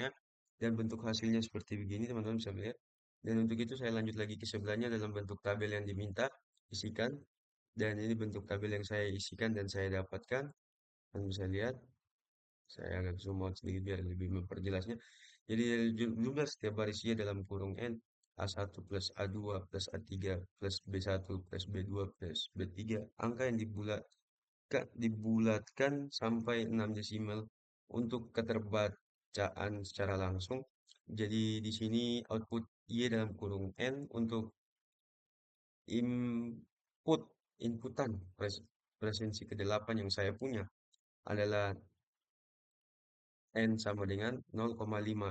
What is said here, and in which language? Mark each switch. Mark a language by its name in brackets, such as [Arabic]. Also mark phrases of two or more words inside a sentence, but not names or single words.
[Indonesian] Dan bentuk hasilnya seperti begini teman-teman bisa melihat. Dan untuk itu saya lanjut lagi ke sebelahnya dalam bentuk tabel yang diminta, isikan. Dan ini bentuk tabel yang saya isikan dan saya dapatkan. Teman bisa lihat. Saya agak [English] zoom out [Indonesian] sedikit biar lebih memperjelasnya. Jadi dari jumlah setiap barisnya dalam kurung N A1 plus A2 plus A3 plus B1 plus B2 plus B3. Angka yang dibulatkan sampai 6 desimal untuk keterbacaan secara langsung. Jadi di sini output Y dalam kurung N untuk input inputan presensi ke-8 yang saya punya adalah N sama dengan 0,5.